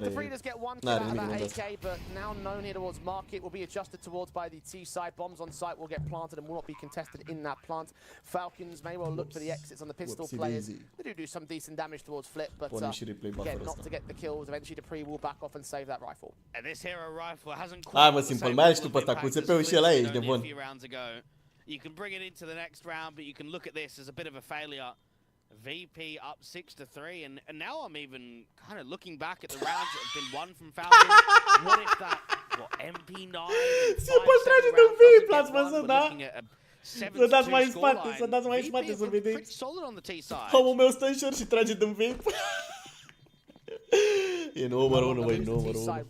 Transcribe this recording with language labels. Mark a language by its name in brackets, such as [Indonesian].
[English] The does get one kill out of that AK, but now known here towards market will be adjusted towards by the T side. Bombs on site will get planted and will not be contested in that plant. Falcons may well look for the exits on the pistol players. They do some decent damage towards Flip, but again, not to get the kills. Eventually, Dupree will back off and save that rifle. And this hero rifle hasn't [Romanian] Hai mă, Simple, mai ai și tu pe ăsta cu CP-ul și ăla e, ești de bun. [English] You can bring it into the next round, but you can look at this as a bit of a failure. VP up 6-3, and now I'm even kind of looking back at the rounds that have been won from Falcons. What if that, MP9? [Romanian] Simple trage de VIP, l-ați văzut, da? Să dați mai în spate, să dați mai în spate să vedeți. Omul meu stă în short și trage de VIP. E numărul 1, băi, numărul 1.